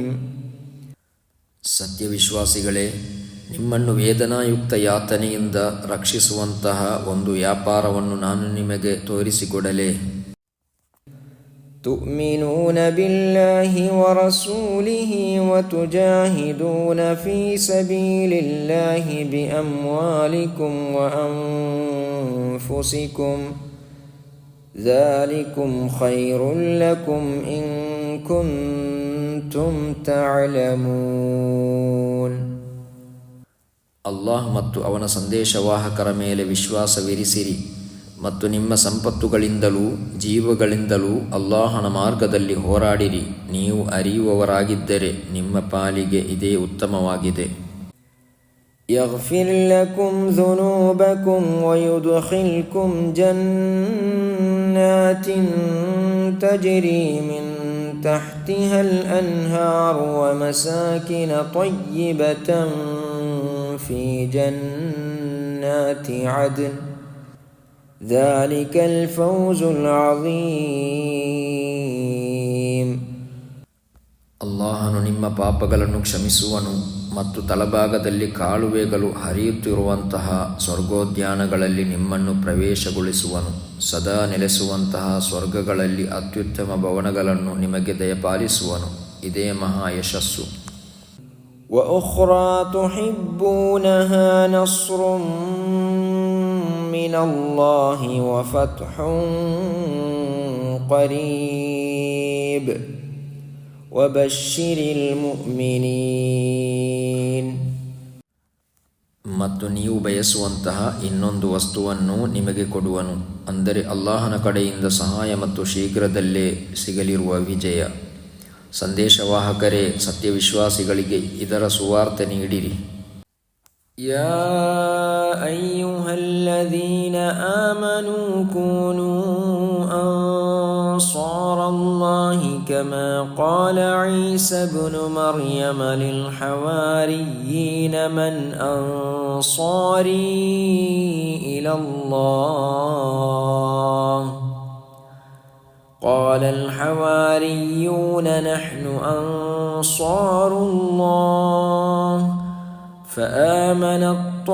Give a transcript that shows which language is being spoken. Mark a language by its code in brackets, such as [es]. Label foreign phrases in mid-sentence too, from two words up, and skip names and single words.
[kn] ಸತ್ಯವಿಶ್ವಾಸಿಗಳೇ, ನಿಮ್ಮನ್ನು ವೇದನಾಯುಕ್ತ ಯಾತನೆಯಿಂದ ರಕ್ಷಿಸುವಂತಹ ಒಂದು ವ್ಯಾಪಾರವನ್ನು ನಾನು ನಿಮಗೆ ತೋರಿಸಿಕೊಡಲೇ. [ar] تؤمنون بالله ورسوله وتجاهدون في سبيل الله بأموالكم وأنفسكم ذَلِكُمْ خَيْرٌ لَكُمْ إِن كُنتُمْ تَعْلَمُونَ. [kn] ಅಲ್ಲಾಹ್ ಮತ್ತು ಅವನ ಸಂದೇಶವಾಹಕರ ಮೇಲೆ ವಿಶ್ವಾಸವಿರಿಸಿರಿ ಮತ್ತು ನಿಮ್ಮ ಸಂಪತ್ತುಗಳಿಂದಲೂ ಜೀವಗಳಿಂದಲೂ ಅಲ್ಲಾಹನ ಮಾರ್ಗದಲ್ಲಿ ಹೋರಾಡಿರಿ. ನೀವು ಅರಿಯುವವರಾಗಿದ್ದರೆ ನಿಮ್ಮ ಪಾಲಿಗೆ ಇದೇ ಉತ್ತಮವಾಗಿದೆ. [ar] يغفر لكم ذنوبكم ويدخلكم جنات تجري من تحتها الأنهار ومساكن طيبة في جنات عدن ذلك الفوز العظيم. [kn] ಅಲ್ಲಾಹನು ನಿಮ್ಮ ಪಾಪಗಳನ್ನು ಕ್ಷಮಿಸುವನು ಮತ್ತು ತಳಭಾಗದಲ್ಲಿ ಕಾಲುವೆಗಳು ಹರಿಯುತ್ತಿರುವಂತಹ ಸ್ವರ್ಗೋದ್ಯಾನಗಳಲ್ಲಿ ನಿಮ್ಮನ್ನು ಪ್ರವೇಶಗೊಳಿಸುವನು. ಸದಾ ನೆಲೆಸುವಂತಹ ಸ್ವರ್ಗಗಳಲ್ಲಿ ಅತ್ಯುತ್ತಮ ಭವನಗಳನ್ನು ನಿಮಗೆ ದಯಪಾಲಿಸುವನು. ಇದೇ ಮಹಾ ಯಶಸ್ಸು. [ar] وأخرى تحبونها نصر من الله وفتح قريب وبشر المؤمنين. [kn] ಮತ್ತು ನೀವು ಬಯಸುವಂತಹ ಇನ್ನೊಂದು ವಸ್ತುವನ್ನು ನಿಮಗೆ ಕೊಡುವನು, ಅಂದರೆ ಅಲ್ಲಾಹನ ಕಡೆಯಿಂದ ಸಹಾಯ ಮತ್ತು ಶೀಘ್ರದಲ್ಲೇ ಸಿಗಲಿರುವ ವಿಜಯ. ಸಂದೇಶವಾಹಕರೇ, ಸತ್ಯವಿಶ್ವಾಸಿಗಳಿಗೆ ಇದರ ಸುವಾರ್ತೆ ನೀಡಿರಿ. [ar] يا أيها الذين آمنوا كونوا أنصار الله كما قال عيسى ابن مريم للحواريين من أنصاري إلى الله قال الحواريون نحن أنصار الله فآمنت